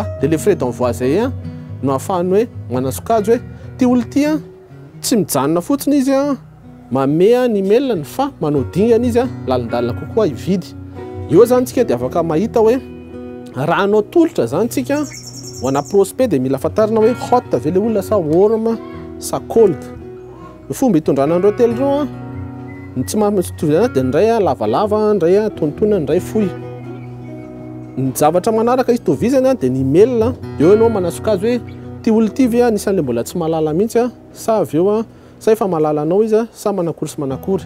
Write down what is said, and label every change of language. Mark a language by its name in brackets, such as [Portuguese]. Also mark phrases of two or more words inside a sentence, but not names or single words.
[Malagasy] Dia [French] le frais d'envoi [Malagasy] zay no ahafahany hoe manasokajy hoe ty olo ty tsy mijanona fotsiny izy mamea ny email fa manao dingana izy lalindalina kokoa hividy. Io zany tsika dia afaka mahita hoe raha anao tolotra zany tsika ho ana prospect dia mila fantarina hoe hot ve le olona sa warm sa cold. Ny fomba hitondrana andreo telo ireo tsy mampitovy dia ndray lavalava, ndray tontonona, ndray fohy. Ny zavatra manaraka izy tovizany dia ny email eo ianao manasokajy hoe ty olo ty ve anisan'le mbola tsy mahalala mihitsy sa avy eo sa efa mahalala anao izy sa manakory sy manakory.